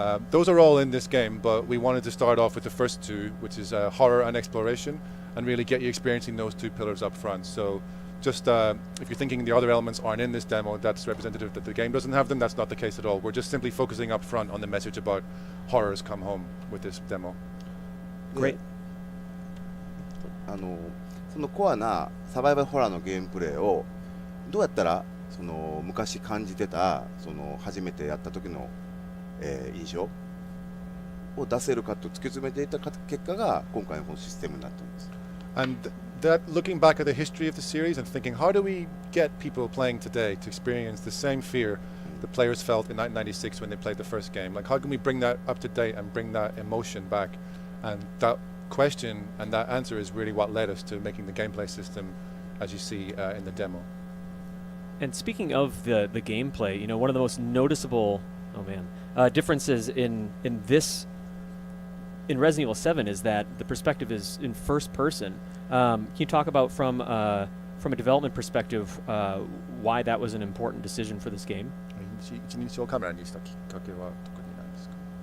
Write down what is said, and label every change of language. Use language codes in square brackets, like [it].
[en] Those are all in this game, but we wanted to start off with the first two, which is horror and exploration, and really get you experiencing those two pillars up front. So just if you're thinking the other elements aren't in this demo, that's representative that the game doesn't have them. That's not the case at all. We're just simply focusing up front on the message about horrors come home with this demo. Great. [ja] そのコアなサバイバルホラーのゲームプレイをどうやったらその昔感じてたその初めてやった時の、印象を出せるかと突き詰めていった結果が今回のこのシステムになっています。 [en] And that looking back at the history of the series and thinking, how do we get people playing today to experience the same fear the players felt in 1996 when they played the first game? Like, how can we bring that up to date and bring that emotion back? And that question and that answer is really what led us to making the gameplay system as you see in the demo. And speaking of the gameplay, you know, one of the most noticeable differences in Resident Evil 7 is that the perspective is in first person. Can you talk about from a development perspective why that was an important decision for this game? [ja] 一人称カメラにしたきっかけは特に何ですか？